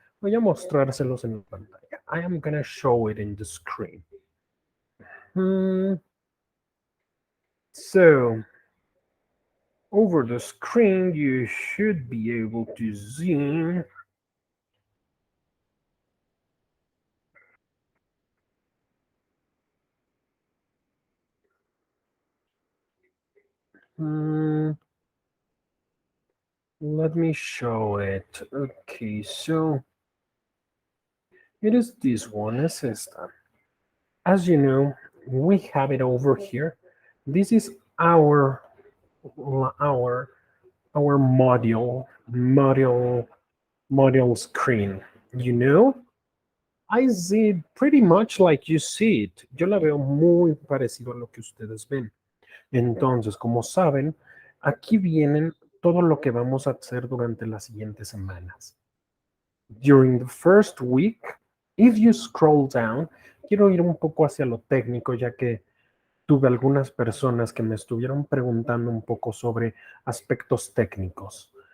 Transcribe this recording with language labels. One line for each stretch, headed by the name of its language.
Spanish: Voy a mostrárselos en la pantalla.
English: I am going to show it in the screen. So, over the screen, you should be able to see let me show it. Okay, so it is this one,
Spanish: es esta.
English: As you know, we have it over here. This is our our module screen. You know, I see it pretty much like you see it.
Spanish: Yo la veo muy parecido a lo que ustedes ven. Entonces, como saben, aquí vienen todo lo que vamos a hacer durante las siguientes semanas.
English: During the first week, if you scroll down,
Spanish: quiero ir un poco hacia lo técnico, ya que tuve algunas personas que me estuvieron preguntando un poco sobre aspectos técnicos.